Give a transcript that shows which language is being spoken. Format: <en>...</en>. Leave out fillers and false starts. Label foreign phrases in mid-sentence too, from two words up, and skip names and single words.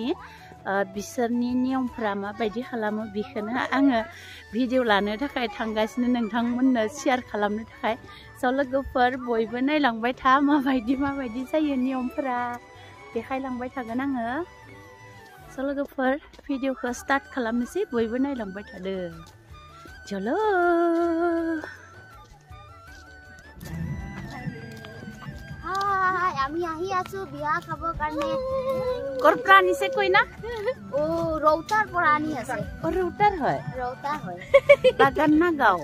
<brx>बिसोरनि नियमफोरा माबायदि खालामो बेखौनो आङो भिडिअ लानो थाखाय थांगासिनो, नोंथांमोननो शेयार खालामनो थाखाय। लोगोफोर बयबो नायलांबाय था माबायदि जायो नियमफोरा देखायलांबाय थागोन आङो। लोगोफोर भिडिअखौ स्टार्ट खालामनोसै, बयबो नायलांबाय थादो। चलो</brx> <as>আমি আহি আছো বিয়া খাব কাৰণে। কৰ পৰা আনিছে কৈ না? ও ৰৌতাৰ পৰা আনি আছে। ৰৌতাৰ হয়? ৰৌতা হয়। বাগান না গাঁও?</as>